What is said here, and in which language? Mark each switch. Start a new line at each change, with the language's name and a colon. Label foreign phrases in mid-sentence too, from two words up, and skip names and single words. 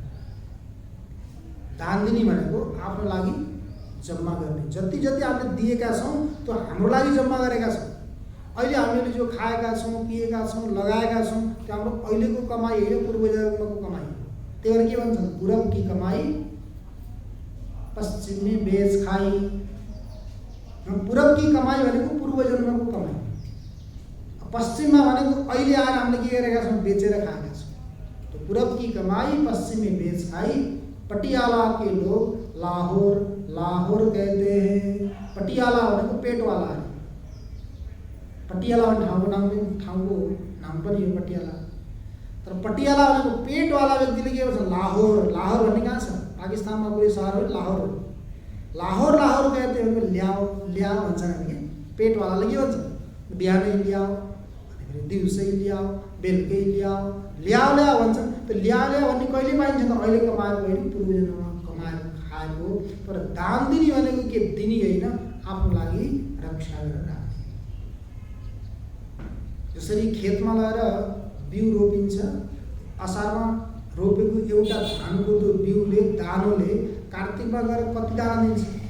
Nepali: दान दिने भनेको आफ्नो लागि जम्मा गर्ने। जति जति हामीले दिएका छौँ त्यो हाम्रो लागि जम्मा गरेका छौँ। अहिले हामीले जो खाएका छौँ, पिएका छौँ, लगाएका छौँ, त्यो हाम्रो अहिलेको कमाई होइन, पूर्वजन्मको कमाई। त्यही भएर के भन्छन्?
Hindi: पूरब की कमाई पश्चिम में बेच खाई। पूरब की कमाई
Nepali: भनेको पूर्वजन्मको कमाई, पश्चिममा भनेको अहिले आएर हामीले के गरेका छौँ? बेचेर खाएका छौँ।
Hindi: तो पूरब की कमाई पश्चिम में बेच खाई। पटियाला के लोग लाहौर लाहौर कहते हैं।
Nepali: पटियाला भनेको पेटवाला है। पटियाला भन्ने ठाउँको नाम पनि हो पटियाला। तर पटियाला भनेको पेटवाला व्यक्तिले के भन्छ? लाहौर। लाहौर भन्ने कहाँ छ? पाकिस्तानमा कुनै सहर हो लाहौर हो।
Hindi: लाहौर लाहौर कहते हैं,
Nepali: ल्याओ ल्याओ भन्छ हामी। पेटवालाले के भन्छ? बिहानै ल्याओ, दिउँसै ल्याओ, बेलुकै ल्याओ, ल्याओ ल्याओ भन्छ। त्यो ल्याओ ल्याओ भन्ने कहिले पाइन्छ त? अहिले कमाएको होइन, पूर्वजन्ममा कमाएर खाएको। तर दान दिने भनेको के? दिने होइन, आफ्नो लागि रक्षा गरेर राख्ने। जसरी खेतमा लगेर बिउ रोपिन्छ, असारमा रोपेको एउटा धानको त्यो बिउले दानोले कार्तिकमा गएर कति दाना दिन्छ?